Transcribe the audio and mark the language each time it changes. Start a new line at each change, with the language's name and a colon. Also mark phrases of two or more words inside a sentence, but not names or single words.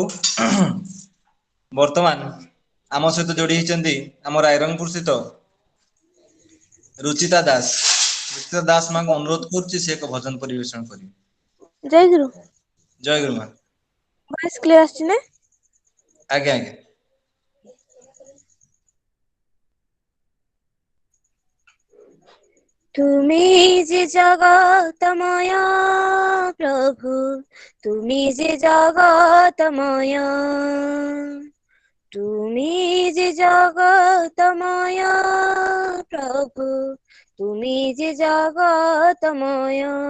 Odia: ବର୍ତ୍ତମାନ ଆମ ସହିତ ଯୋଡି ହେଇଛନ୍ତି ଆମ ରାଇରଙ୍ଗପୁର ସ୍ଥିତ ରୁଚିତା ଦାସ। ରୁଚିତା ଦାସ ମାଙ୍କୁ ଅନୁରୋଧ କରୁଛି ସେ ଏକ ଭଜନ ପରିବେଷଣ କରିବେ। ଜୟ ଗୁରୁ। ଜୟ ଗୁରୁ ମା।
English: voice clear
Odia: ଆସୁଛି ନା? ଆଜ୍ଞା ଆଜ୍ଞା।
Bangla: তুমি যে জগতময় প্রভু, তুমি যে জগতময়, তুমি যে জগতময় প্রভু, তুমি যে জগতময়।